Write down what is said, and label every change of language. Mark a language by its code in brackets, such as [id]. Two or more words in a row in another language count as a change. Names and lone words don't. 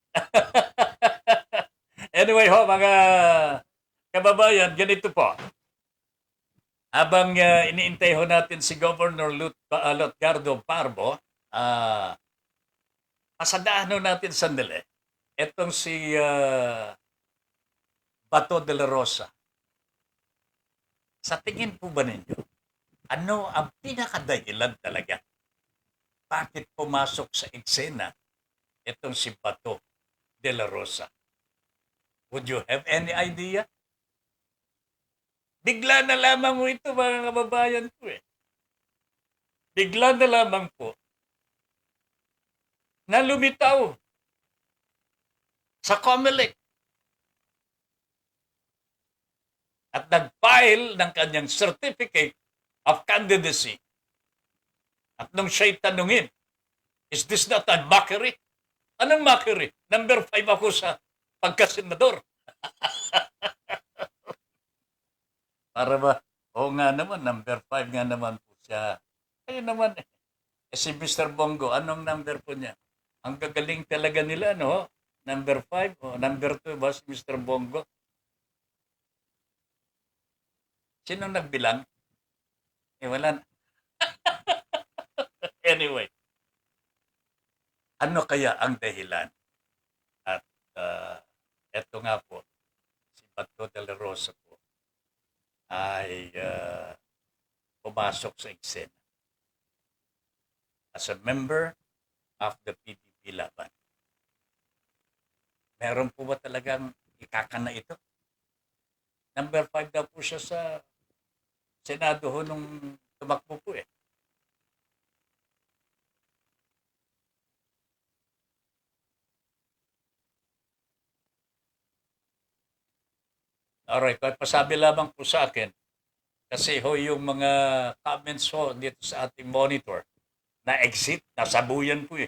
[tl] Anyway ho, mga kababayan, ganito po. Habang iniintay ho natin si Governor Lutgardo Parbo, pasadaan ho natin sandali. Itong si Bato de la Rosa. Sa tingin po ba ninyo, ano ang pinakadahilan talaga? Bakit pumasok sa eksena itong si Bato de la Rosa? [en] Would you have any idea? [tl] Bigla na lamang mo ito, mga kababayan ko eh. Bigla na lamang po na lumitaw sa COMELEC at nag-file ng kanyang [en] certificate of candidacy. [tl] At nung siya'y tanungin, [en] is this not a mockery? [tl] Anong mockery? Number 5 ako sa pagkasenador. Para ba? Oo nga naman, number 5 nga naman po siya. Ayun naman eh. Si Mr. Bongo, anong number po niya? Ang gagaling talaga nila, no? Number 5 o number 2 ba si Mr. Bongo? Sino nagbilang? Eh, wala na. Anyway, ano kaya ang dahilan? At eto nga po, si Bato de la Rosa po ay pumasok sa eksena [en] as a member of the PDP Laban. [tl] Meron po ba talagang ikakana ito? Number 5 daw po siya sa Senado ho nung tumakbo po eh. Alright, pasabi lamang po sa akin kasi ho yung mga comments ho dito sa ating monitor na exit, nasabuyan po eh.